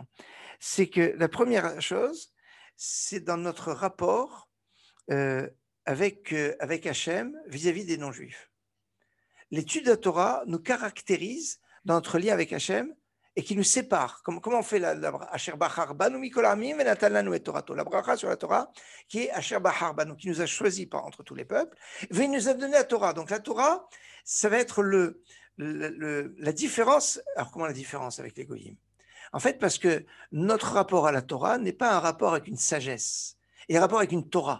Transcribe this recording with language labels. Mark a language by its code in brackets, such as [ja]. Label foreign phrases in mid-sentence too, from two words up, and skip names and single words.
[fr] C'est que la première chose, c'est dans notre rapport avec Hachem vis-à-vis des non-juifs. L'étude de la Torah nous caractérise dans notre lien avec Hachem et qui nous sépare. Comment on fait la [he] אשר בחר בנו מכל עמים ונתן לנו את תורתו, [fr] la bracha sur la Torah, qui est [he] אשר בחר בנו, [fr] qui nous a choisis entre tous les peuples, et il nous a donné la Torah. Donc la Torah, ça va être la différence. Alors comment la différence avec les Goyim? En fait, parce que notre rapport à la Torah n'est pas un rapport avec une sagesse, il y a un rapport avec une Torah.